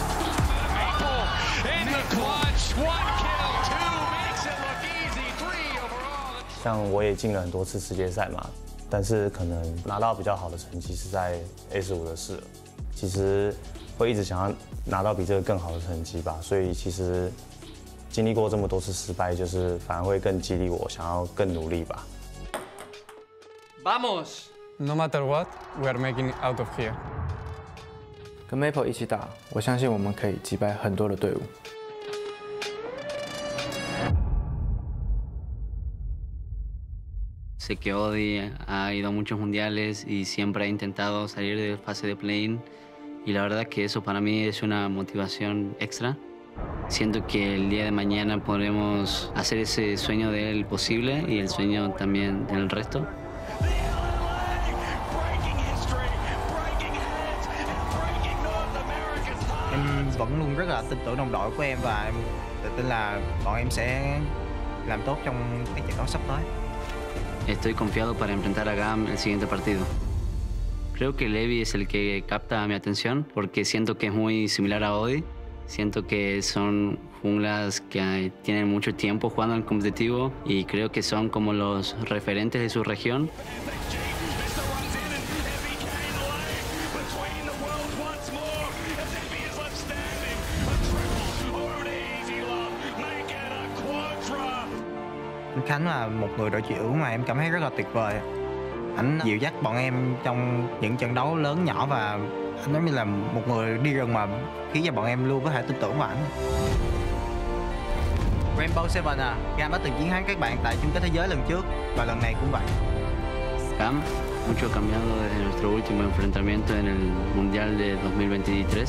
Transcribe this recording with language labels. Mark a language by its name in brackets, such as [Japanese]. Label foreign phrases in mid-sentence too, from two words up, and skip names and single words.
[Chinese] 像我也进了很多次世界赛嘛，但是可能拿到比较好的成绩是在 S5的事了。其实会一直想要拿到比这个更好的成绩吧，所以其实经历过这么多次失败，就是反而会更激励我想要更努力吧。 [English] Vamos! No matter what, we are making it out of here. [Chinese] 跟 Maple 一起打，我相信我们可以击败很多的队伍。 [Spanish] Sé que Odi ha ido a muchos mundiales y siempre ha intentado salir de fase de play-in y la verdad que eso para mí es una motivación extra. Siento que el día de mañana podremos hacer ese sueño de él posible y el sueño también del resto. [Vietnamese] Em vẫn luôn rất là tin tưởng đồng đội của em và em tự tin là bọn em sẽ làm tốt trong các trận đấu sắp tới. [Spanish] Estoy confiado para enfrentar a GAM el siguiente partido. Creo que Levi es el que capta mi atención porque siento que es muy similar a Odi. Siento que son junglas que tienen mucho tiempo jugando en competitivo y creo que son como los referentes de su región. [Vietnamese] Khánh là một người đội trưởng mà em cảm thấy rất là tuyệt vời. Anh dìu dắt bọn em trong những trận đấu lớn nhỏ và anh giống như là một người đi rừng mà khiến cho bọn em luôn có thể tin tưởng vào anh. Rainbow Seven à, Gam đã từng chiến thắng các bạn tại chung kết thế giới lần trước và lần này cũng vậy. [Spanish] GAM, mucho cambiado desde nuestro último enfrentamiento en el Mundial de 2023.